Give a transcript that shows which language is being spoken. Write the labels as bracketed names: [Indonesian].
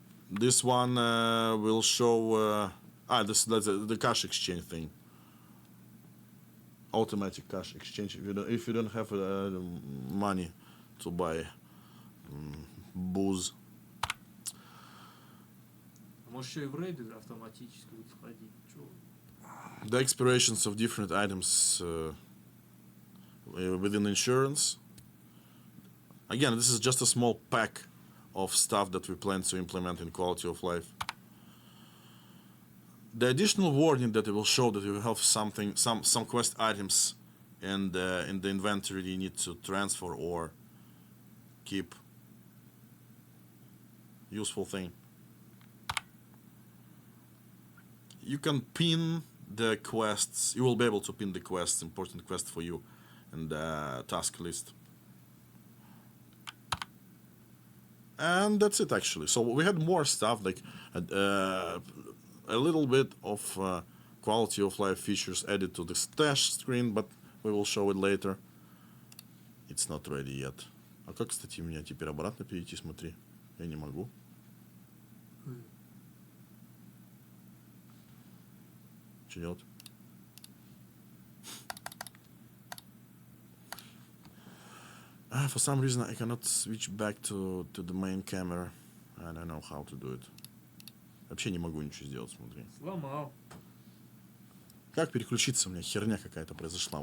[English] This one will show that's the cash exchange thing. Automatic cash exchange if you don't have money to buy booze. [Russian] Может еще и в рейды автоматически будут входить. Чё? [English] The expirations of different items within insurance. Again, this is just a small pack of stuff that we plan to implement in quality of life. The additional warning that it will show that you have some quest items and in the inventory you need to transfer or keep. Useful thing. You can pin the quests. You will be able to pin the quests, important quests for you, in the task list. And that's it actually. So we had more stuff like a little bit of quality of life features added to the stash screen, but we will show it later. It's not ready yet. [Russian] А как, кстати, меня теперь обратно перейти, смотри? Я не могу. Что делать? [English] For some reason I cannot switch back to the main camera. I don't know how to do it. [Russian] Вообще не могу ничего сделать, смотри. Сломал. Как переключиться? У меня херня какая-то произошла.